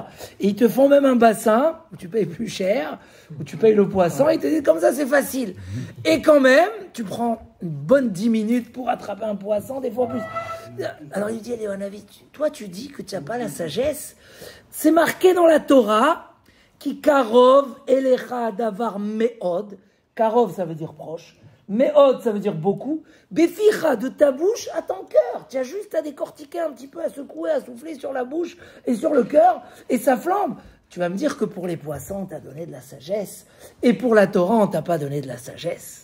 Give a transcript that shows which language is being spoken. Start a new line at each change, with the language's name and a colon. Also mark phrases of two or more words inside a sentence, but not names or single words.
French: Et ils te font même un bassin où tu payes plus cher, où tu payes le poisson, et ils te disent comme ça, c'est facile. Et quand même, tu prends une bonne 10 minutes pour attraper un poisson, des fois plus. Alors il dit, Léon Hanavi, toi tu dis que tu n'as pas la sagesse. C'est marqué dans la Torah,
Hebrew: כי קרוב אליך הדבר מאד.
French: Karov, ça veut dire proche. Me'od, ça veut dire beaucoup. Beficha, de ta bouche à ton cœur. Tu as juste à décortiquer un petit peu, à secouer, à souffler sur la bouche et sur le cœur, et ça flambe. Tu vas me dire que pour les poissons, tu as donné de la sagesse, et pour la Torah, on t'a pas donné de la sagesse.